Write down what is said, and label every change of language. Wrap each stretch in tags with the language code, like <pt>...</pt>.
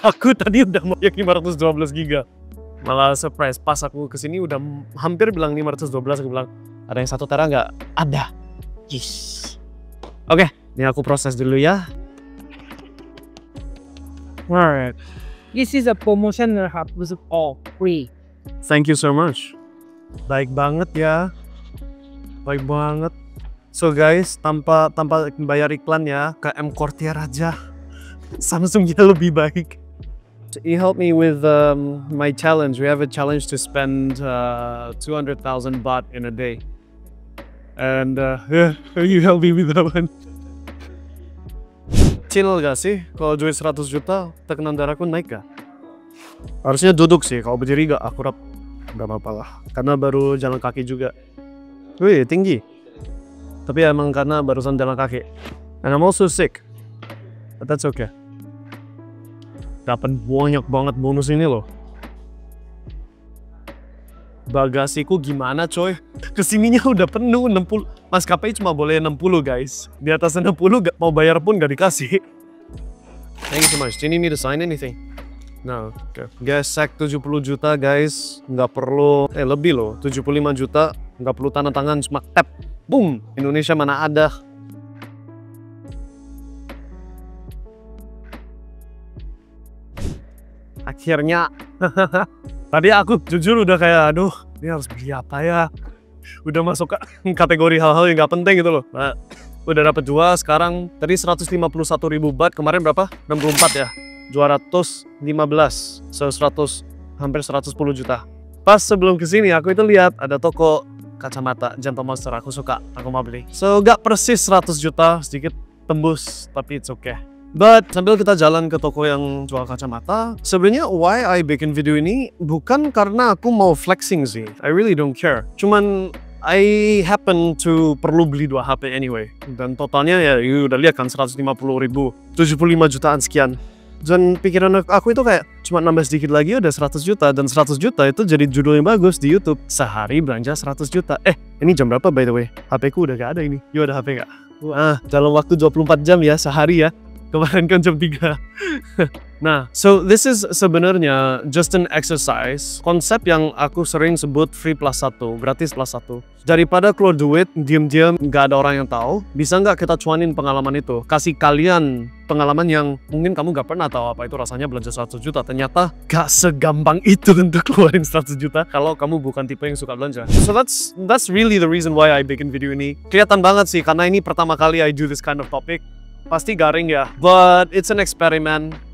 <id>Aku tadi udah mau yang 512 giga. Malah surprise, pas aku kesini udah hampir bilang 512, aku bilang, ada yang 1 tera nggak? Ada. Yes. Oke, ini aku proses dulu ya.</id> <en>Alright. This is a promotional hub with all free. Thank you so much.</en> <id>Baik banget ya. Baik banget. So guys, tanpa bayar iklan ya, ke M Courtier aja. Samsungnya lebih baik.</id> <en>He helped me with my challenge. We have a challenge to spend 200,000 baht in a day. And yeah, you help me with that one.</en> <id>Chill gak sih? Kalau duit 100 juta, tekanan darahku naik gak? Harusnya duduk sih, kalau berdiri gak akurat. Gak apa-apa lah, karena baru jalan kaki juga. Wih, tinggi. Tapi emang karena barusan jalan kaki.</id> <en>And I'm also sick. But that's okay.</en> <id>Dapat banyak banget bonus ini loh. Bagasiku gimana coy? Kesininya udah penuh 60. Maskapai cuma boleh 60 guys. Di atas 60 gak mau bayar pun gak dikasih.</id> <en>Thank you so much. Do you need me to sign anything?</en> <id>No. Okay. Gesek 70 juta guys. Nggak perlu. Lebih loh. 75 juta. Nggak perlu tanda tangan. Cuma tap. Boom. Indonesia mana ada. Akhirnya. Tadi aku jujur udah kayak aduh. Ini harus beli apa ya? Udah masuk kategori hal-hal yang nggak penting gitu loh. Nah, udah dapat 2 sekarang. Tadi 151.000 baht. Kemarin berapa? 64 ya. 215. So 100, hampir 110 juta. Pas sebelum kesini aku itu lihat ada toko kacamata Gentle Monster. Aku suka. Aku mau beli. So gak persis 100 juta. Sedikit tembus. Tapi</id> <en>it's okay.</en> <id>But sambil kita jalan ke toko yang jual kacamata, sebenarnya</id> <en>why I</en> <id>bikin video ini bukan karena aku mau flexing sih.</id> <en>I really don't care.</en> <id>Cuman</id> <en>I happen to</en> <id>perlu beli 2 HP anyway. Dan totalnya ya you udah lihat kan 150.000, 75 jutaan sekian. Dan pikiran aku itu kayak cuma nambah sedikit lagi udah 100 juta. Dan 100 juta itu jadi judul yang bagus di YouTube. Sehari belanja 100 juta. Ini jam berapa</id> <en>by the way?</en> <id>HP ku udah gak ada ini. You ada HP gak? Dalam waktu 24 jam ya, sehari ya. Kemarin kan jam 3. Nah,</id> <en>so this is</en> <id>sebenarnya</id> <en>just an exercise.</en> <id>Konsep yang aku sering sebut free plus 1, gratis plus 1. Daripada keluar duit, diam-diam, nggak ada orang yang tahu, bisa nggak kita cuanin pengalaman itu? Kasih kalian pengalaman yang mungkin kamu nggak pernah tahu apa itu rasanya belanja 100 juta. Ternyata nggak segampang itu untuk keluarin 100 juta kalau kamu bukan tipe yang suka belanja.</id> <en>So that's really the reason why I</en> <id>bikin video ini. Kelihatan banget sih, karena ini pertama kali</id> <en>I do this kind of topic.</en> <id>Pasti garing ya,</id> <en>but it's an experiment.</en>